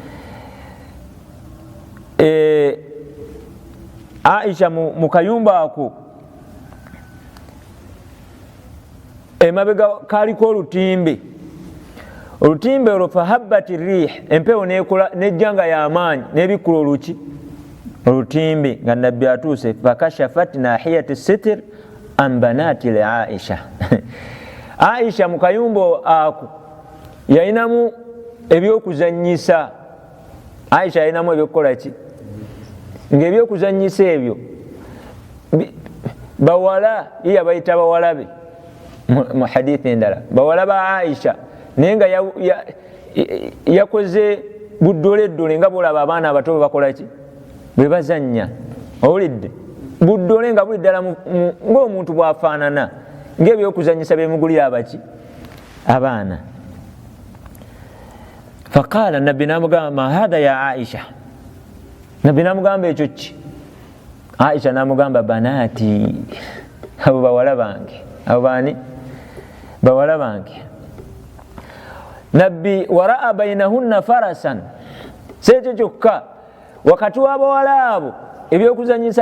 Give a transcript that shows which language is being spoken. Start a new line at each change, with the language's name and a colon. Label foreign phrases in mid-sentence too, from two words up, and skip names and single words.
Ganda: Aisha mu kayumba ako emabega kaliko olutimbe olwo
Arabic: فهبت ريح,
Ganda: empewo nejjanga y'amaanyi n'ebikkula olutimbe nga nabbi atuuse,
Arabic: فكشفت ناحية الستر عن بنات لعائشة.
Ganda: Aisha mu kayumba ako yalinamu ebyokuzanyisa, Aisha yalinamu ebyokukola ki, ng'ebyokuzanyisa ebyo bawala, ye yabayita bawalabe mu hadithi endala, bawala ba Aisha, naye nga yakoze buddoleddole nga bolaba abaana abato bakola ki, bwe bazannya, owulidde buddole nga buli ddala ng'omuntu bw'afaanana, ng'ebyokuzanyisa byemugulira abaki abaana. Faqala, nabbi namugamba
Arabic: ما هذا يا عائشة,
Ganda: nabbi namugamba ekyo ki? Aisha namugamba banati, abo bawala bange. Abo bani? Bawala bange. Nabbi
Arabic: ورأى بينهن فرسا,
Ganda: sekyo kyokka wakati w'abawala abo ebyokuzanyisa